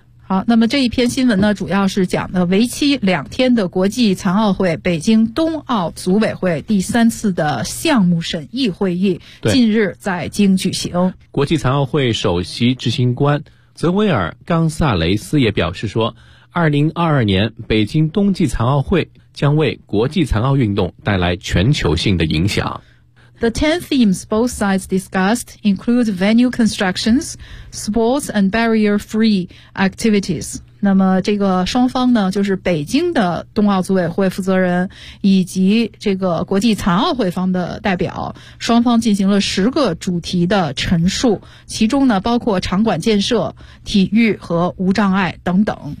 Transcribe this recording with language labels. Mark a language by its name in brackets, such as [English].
[Chinese] 好，那么这一篇新闻呢，主要是讲的为期两天的国际残奥会北京冬奥组委会第三次的项目审议会议近日在京举行。国际残奥会首席执行官泽维尔·冈萨雷斯也表示说，2022年北京冬季残奥会将为国际残奥运动带来全球性的影响。 [English] The 10 themes both sides discussed include venue constructions, sports and barrier-free activities. [Chinese] 那么这个双方呢，就是北京的冬奥组委会负责人以及这个国际残奥会方的代表，双方进行了10个主题的陈述，其中呢包括场馆建设、体育和无障碍等等。